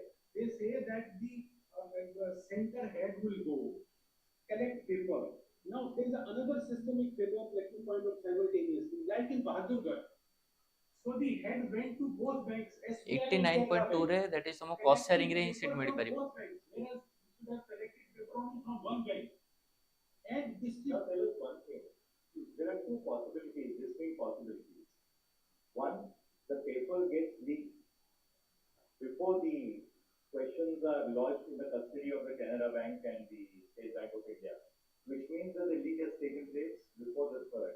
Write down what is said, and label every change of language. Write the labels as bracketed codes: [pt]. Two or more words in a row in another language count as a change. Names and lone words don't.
[en] They say that the center head will go collect paper. Now there is another systemic failure, let me point out simultaneously, like in Bahadurgarh. So the head went to both banks. [or] 89.2 ରେ [en] that is [or] ତମ [en] cost sharing [or] ରେ ହିଁ seat ମିଳି ପାରିବ। [en] Whereas you should have collected paper only from one bank. And this now there is one thing. There are two possibilities, distinct possibilities. One, the paper gets leaked before the questions are lodged in the custody of the Canara Bank and the State Bank of India, which means that the leak has taken place before the third.